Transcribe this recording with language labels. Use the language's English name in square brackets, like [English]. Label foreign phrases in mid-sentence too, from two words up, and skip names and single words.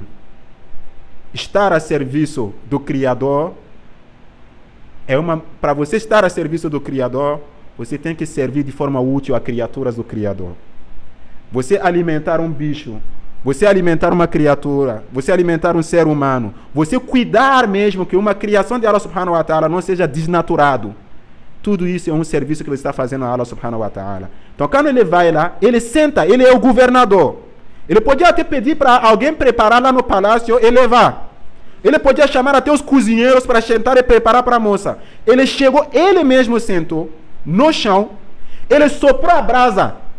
[Portuguese] Estar a serviço do Criador para você estar a serviço do Criador, você tem que servir de forma útil a criaturas do Criador. Você alimentar um bicho, você alimentar uma criatura, você alimentar um ser humano, você cuidar mesmo que uma criação de [Arabic] الله سبحانه وتعالى [Portuguese] não seja desnaturado. Tudo isso é um serviço que ele está fazendo a [Arabic] الله سبحانه وتعالى. [Portuguese] Então quando ele vai lá, ele senta, ele é o governador. Ele podia até pedir para alguém preparar lá no palácio e levar. Ele podia chamar até os cozinheiros para sentar e preparar para a moça. Ele chegou, ele mesmo sentou no chão, ele soprou a brasa.